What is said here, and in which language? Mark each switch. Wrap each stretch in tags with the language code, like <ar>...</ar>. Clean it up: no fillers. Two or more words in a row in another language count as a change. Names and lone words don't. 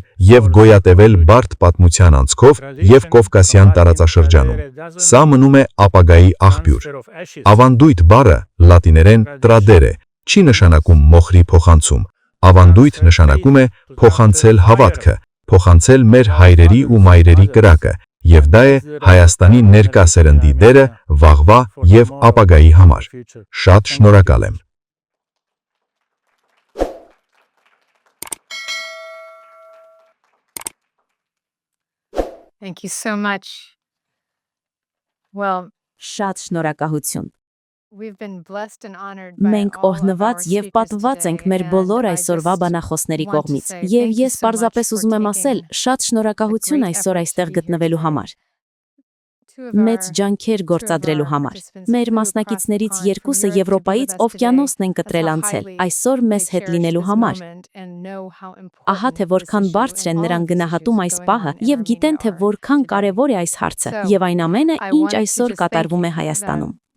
<hy>եւ գոյատևել բարդ պատմության անցքով եւ Կովկասյան տարածաշրջանում։ Սա մնում է ապագայի աղբյուր։ Ավանդույթ բառը լատիներեն tradere չի նշանակում մոխրի փոխանցում։ Ավանդույթ նշանակում է փոխանցել հավատքը, փոխանցել մեր հայրերի ու մայրերի կրակը, եւ դա է Հայաստանի ներկա սերնդի դերը վաղվա եւ ապագայի համար։ Շատ շնորհակալ եմ։</hy> <en>Thank you so much. Well,</en> <hy>Շատ շնորհակալություն։</hy> <en>we've been blessed and honored by</en> <hy>Մենք</hy> <en>all of our</en> <hy>օհնված եւ</hy> <en>speakers</en> <hy>պատված ենք մեր</hy> <en>today,</en> <hy>բոլոր</hy> <en>and I</en> <hy>այսօրվա</hy> <en>just</en> <hy>բանախոսների</hy> <en>want to</en> <hy>կողմից։</hy> <en>say</en> <hy>Եվ</hy> <en>thank you</en> <hy>ես</hy> <en>so much</en> <hy>պարզապես</hy> <en>for</en> <hy>ուզում եմ ասել,</hy> <en>taking</en> <hy>շատ շնորհակալություն</hy> <en>the great</en> <hy>այսօր</hy> <en>effort</en> <hy>այստեղ</hy> <en>to be here</en> <hy>գտնվելու</hy> <en>today.</en> <hy>համար։</hy> <en>Two of</en> <hy>Մեծ</hy> <en>our</en> <hy>ջանքեր գործադրելու համար։ Մեր մասնակիցներից երկուսը Եվրոպայից օվկիանոսն են կտրել անցել, այսօր մեզ հետ լինելու համար։ Ահա թե որքան բարձր են նրանք գնահատում այս պահը եւ գիտեն թե որքան կարեւոր է այս հարցը եւ այն ամենը, ինչ այսօր կատարվում է Հայաստանում։</hy>